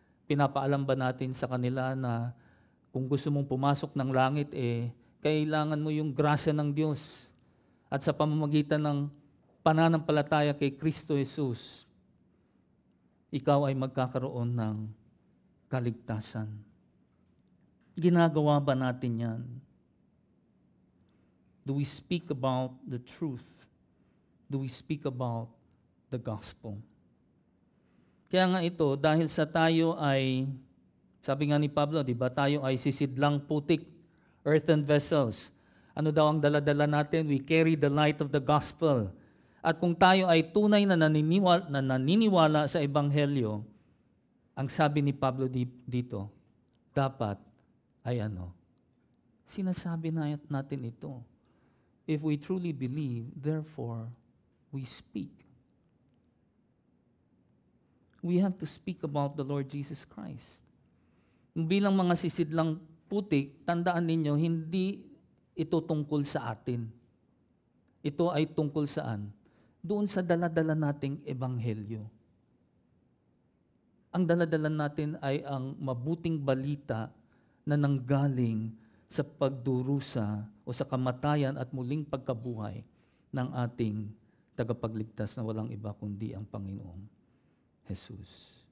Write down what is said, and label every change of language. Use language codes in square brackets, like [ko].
[tl] Pinapaalam ba natin sa kanila na kung gusto mong pumasok ng langit, kailangan mo yung grasya ng Diyos. At sa pamamagitan ng pananampalataya kay Kristo Jesus, ikaw ay magkakaroon ng kaligtasan. Ginagawa ba natin yan? [en] Do we speak about the truth? Do we speak about the gospel? [tl] Kaya nga ito, dahil sa tayo ay, sabi nga ni Pablo, di ba, tayo ay sisidlang putik, [en] earthen vessels. [tl] Ano daw ang dala-dala natin? [en] We carry the light of the gospel. [tl] At kung tayo ay tunay na naniniwala sa Ebanghelyo, ang sabi ni Pablo dito, dapat ay sinasabi natin ito. [en] If we truly believe, therefore, we speak. We have to speak about the Lord Jesus Christ. [tl] Bilang mga sisidlang putik, tandaan ninyo, hindi ito tungkol sa atin. Ito ay tungkol saan? Doon sa dala-dala nating ebanghelyo. Ang dala-dala natin ay ang mabuting balita na nanggaling sa pagdurusa o sa kamatayan at muling pagkabuhay ng ating tagapagligtas na walang iba kundi ang Panginoong Jesus.